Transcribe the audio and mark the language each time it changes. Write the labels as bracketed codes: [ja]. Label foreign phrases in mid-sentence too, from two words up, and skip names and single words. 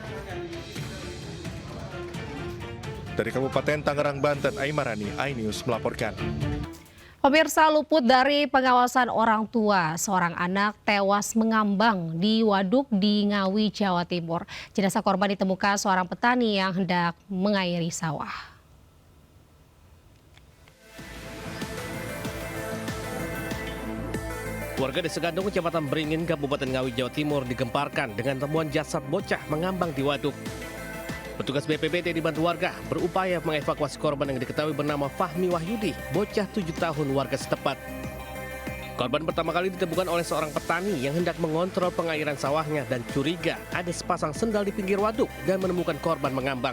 [id] Dari Kabupaten Tangerang, Banten, Aimarani, iNews melaporkan. Pemirsa, luput dari pengawasan orang tua, seorang anak tewas mengambang di waduk di Ngawi, Jawa Timur. Jenazah korban ditemukan seorang petani yang hendak mengairi sawah. Warga Desa Gandung, Kecamatan Beringin, Kabupaten Ngawi, Jawa Timur digemparkan dengan temuan jasad bocah mengambang di waduk. Petugas BPBD dibantu warga berupaya mengevakuasi korban yang diketahui bernama Fahmi Wahyudi, bocah 7 tahun warga setempat. Korban pertama kali ditemukan oleh seorang petani yang hendak mengontrol pengairan sawahnya dan curiga ada sepasang sendal di pinggir waduk dan menemukan korban mengambang.